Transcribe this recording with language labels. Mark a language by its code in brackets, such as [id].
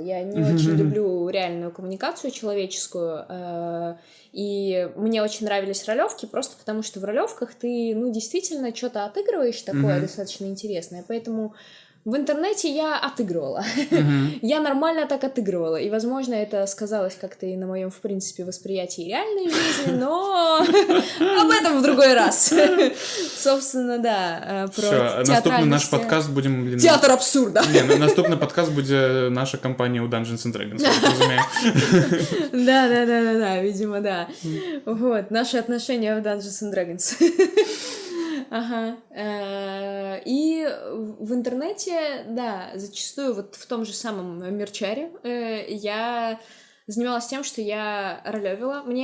[ru] Я не очень люблю реальную коммуникацию человеческую, и мне очень нравились ролевки, просто потому что в ролевках ты, ну, действительно что-то отыгрываешь такое достаточно интересное, поэтому в интернете я отыгрывала. Я нормально так отыгрывала, и, возможно, это сказалось как-то и на моем, в принципе, восприятии реальной жизни, но об этом в другой раз. Собственно, да, про [be] Всё, наступны наш [ru] театральность. подкаст будем... Блин, Театр абсурда. [be] Не, наступны подкаст будзе наша кампанія ў Dungeons and Dragons, я так разумею. [ru] Да, видимо, да. Вот, наши отношения в Dungeons and Dragons. Ага. И в интернете, да, зачастую вот в том же самом Мерчаре я занималась тем, что я ролевила.